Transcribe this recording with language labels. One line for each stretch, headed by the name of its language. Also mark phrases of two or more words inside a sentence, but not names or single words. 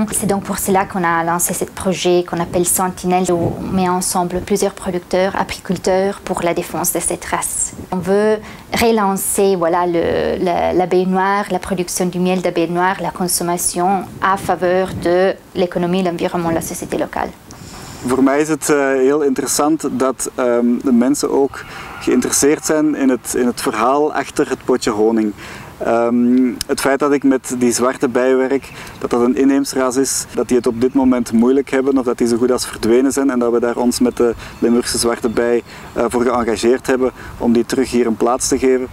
French: C'est donc pour cela qu'on a lancé ce projet qu'on appelle Sentinelle, où on met ensemble plusieurs producteurs, apiculteurs pour la défense de cette race. On veut relancer l'abeille noire, la production du miel d'abeille noire, la consommation à faveur de l'économie, l'environnement, la société locale.
Dutch: Voor mij is het heel interessant dat de mensen ook geïnteresseerd zijn in het verhaal achter het potje honing. Het feit dat ik met die zwarte bij werk, dat een inheemse ras is, dat die het op dit moment moeilijk hebben of dat die zo goed als verdwenen zijn en dat we daar ons met de Limburgse zwarte bij voor geëngageerd hebben om die terug hier een plaats te geven.